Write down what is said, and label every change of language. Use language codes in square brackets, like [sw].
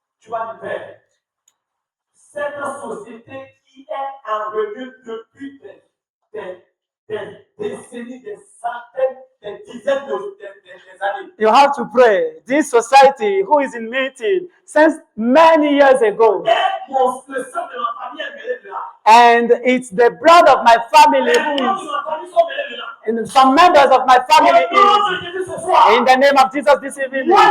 [fr] Tu vas dire, Père, cette société qui est en revue depuis des décennies, des centaines, des dizaines des années. [en] You have to pray. This society who is in meeting since many years ago. [fr] Le sang de ma famille est mêlé dedans. [en] And it's the blood of my family who is. And some members of my family is. In the name of Jesus this evening.